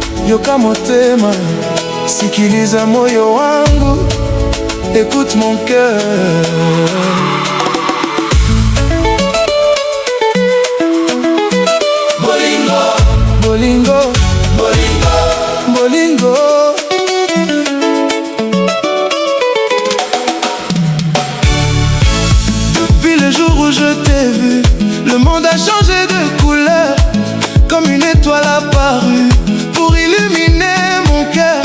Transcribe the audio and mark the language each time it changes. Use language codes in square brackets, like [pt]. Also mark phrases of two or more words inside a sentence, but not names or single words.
[ln] yoka motema, [sw] sikiliza moyo wangu, [fr] écoute mon cœur. [ln] Bolingo, bolingo, bolingo, bolingo. [fr] Depuis le jour où je t'ai vu, le monde a changé de couleur, comme une étoile apparue pour illuminer mon cœur.